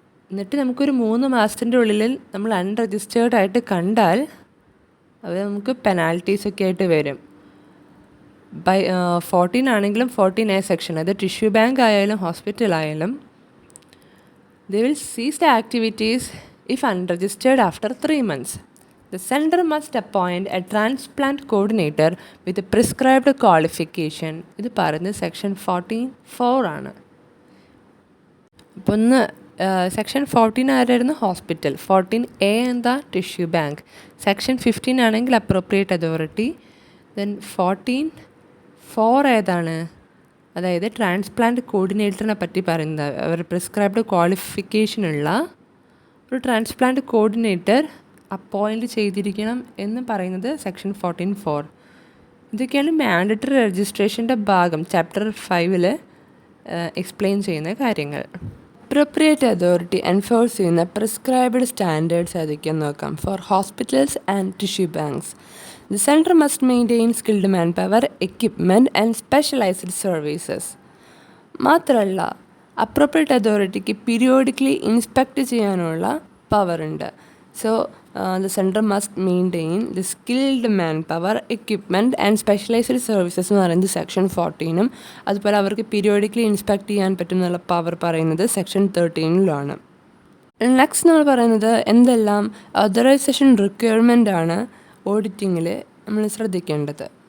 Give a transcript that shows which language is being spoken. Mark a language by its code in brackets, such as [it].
[ml] എന്നിട്ട് നമുക്കൊരു 3 മാസത്തിൻ്റെ ഉള്ളിൽ നമ്മൾ അൺരജിസ്റ്റേർഡ് ആയിട്ട് കണ്ടാൽ അത് നമുക്ക് പെനാൽറ്റീസൊക്കെ ആയിട്ട് വരും. 14 ആണെങ്കിലും 14A സെക്ഷൻ, അത് ടിഷ്യൂ ബാങ്ക് ആയാലും ഹോസ്പിറ്റൽ ആയാലും, [en] they will cease the activities if unregistered after 3 months. The center must appoint a transplant coordinator with a prescribed qualification. [ml] ഇത് പറയുന്നത് സെക്ഷൻ 14(4) ആണ്. അപ്പോൾ ഒന്ന് സെക്ഷൻ 14 ആരായിരുന്നു? ഹോസ്പിറ്റൽ. 14A എന്താ? Tissue bank. സെക്ഷൻ 15 ആണെങ്കിൽ അപ്രോപ്രിയേറ്റ് അതോറിറ്റി. ദെൻ 14(4) ഏതാണ്? അതായത് ട്രാൻസ്പ്ലാന്റ് കോർഡിനേറ്ററിനെ പറ്റി പറയുന്നത്. അവർ പ്രിസ്ക്രൈബ്ഡ് ക്വാളിഫിക്കേഷനുള്ള ഒരു ട്രാൻസ്പ്ലാന്റ് കോർഡിനേറ്റർ അപ്പോയിൻറ്റ് ചെയ്തിരിക്കണം എന്ന് പറയുന്നത് സെക്ഷൻ 14(4). ഇതൊക്കെയാണ് മാൻഡറ്ററി രജിസ്ട്രേഷൻ്റെ ഭാഗം. ചാപ്റ്റർ 5 എക്സ്പ്ലെയിൻ ചെയ്യുന്ന കാര്യങ്ങൾ. അപ്രോപ്രിയേറ്റ് അതോറിറ്റി എൻഫോഴ്സ് ചെയ്യുന്ന പ്രിസ്ക്രൈബ്ഡ് സ്റ്റാൻഡേർഡ്സ് ഏതൊക്കെയെന്ന് നോക്കാം. [en] For hospitals and tissue banks, the center must maintain skilled manpower, equipment and specialized services. [ml] മാത്രമല്ല അപ്രോപ്രിയേറ്റ് അതോറിറ്റിക്ക് പീരിയോഡിക്കലി ഇൻസ്പെക്റ്റ് ചെയ്യാനുള്ള പവർ ഉണ്ട്. [en] so the centre must maintain the skilled man power, equipment and specialized services [ml] എന്ന് പറയുന്നത് section 14. അതുപോലെ അവർക്ക് periodically inspect ചെയ്യാൻ പറ്റുന്നുള്ള power പറയുന്നത് സെക്ഷൻ 13 നെക്സ്റ്റ് നമ്മൾ പറയുന്നത് എന്തെല്ലാം ഓതറൈസേഷൻ റിക്വയർമെൻ്റ് ആണ് ഓഡിറ്റിങ്ങിൽ നമ്മൾ ശ്രദ്ധിക്കേണ്ടത്.